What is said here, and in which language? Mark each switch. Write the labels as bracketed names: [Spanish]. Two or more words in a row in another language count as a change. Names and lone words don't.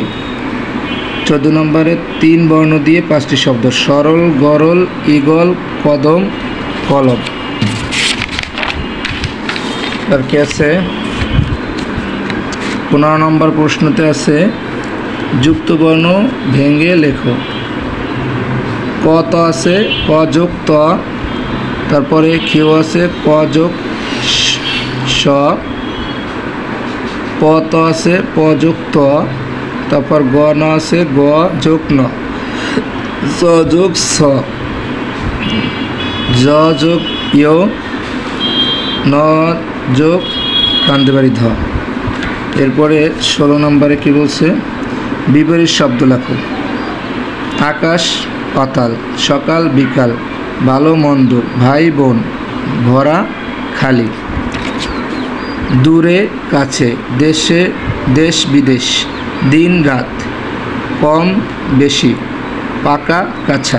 [Bangla] 14 নম্বরে 3 বর্ণ দিয়ে 5টি শব্দ, সরল, গরল, ঈগল, কদম, কলম। আর কি আছে, 15 নম্বর প্রশ্নতে আছে, যুক্ত বর্ণ ভেঙে লেখো। ক ত আছে, ক যোগ ত, তারপরে কেউ আছে ক যোগ স, প ত আছে প যোগ ত, তারপর গ ন আছে গ যোগ ন, জ যোগ স, জ যোগ ইয়, ন যোগ কান্দিবাড়ি ধ। এরপরে 16 নম্বরে কি বলছে, বিপরীত শব্দ লেখো। আকাশ পাতাল, সকাল বিকাল, ভালো মন্দ, ভাই বোন, ভরা খালি। দূরে কাছে, দেশে দেশ বিদেশ, দিন রাত, কম বেশি, পাকা কাঁচা।